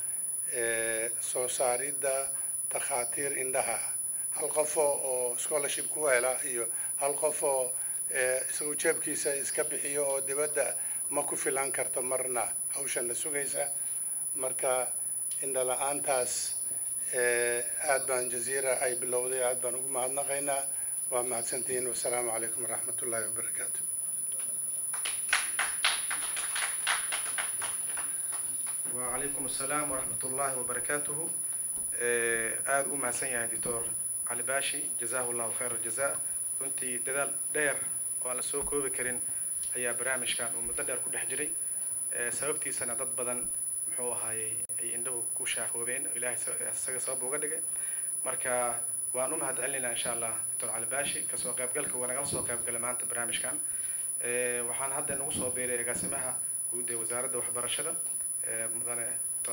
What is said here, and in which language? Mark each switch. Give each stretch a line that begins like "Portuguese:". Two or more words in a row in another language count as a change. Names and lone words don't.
Somali: soo saaridda takhaatiir indhaha hal qof oo scholarship ku hela iyo hal qof oo isagu jeebkiisa iska bixiyo oo dibadda ma ku filan karto marna hawshan la sugaysa marka indha la'aantaas aad baan jaziira ay bilowday aad baan ugu mahadnaqaynaa waa mahadsantihiin
Arabic: والسلام عليكم ورحمة الله وبركاته وعليكم السلام ورحمة الله وبركاته
Somali: aad u mahadsan yahay
Arabic: Dr.
Somali: Ali Baashi
Arabic: جزاه الله خير الجزاء
Somali: runtii dadaal dheer oo aan la soo koobi karin ayaa barnaamijkan uu muddo dheer ku dhex jiray sababtiisana dad badan muxuu ahaayay ay indhahu ku shaahoobeen ilaahay isaga sabab uga dhigay marka waan u mahadcelinaynaa
Arabic: إن شاء الله
Somali: Dr. Ali Baashi ka soo qaybgalka wanaagsan soo qaybgalay maanta barnaamijkan waxaan hadda nagu soo beeray agaasimaha guud ee wasaaradda waxbarashada mudane Dr.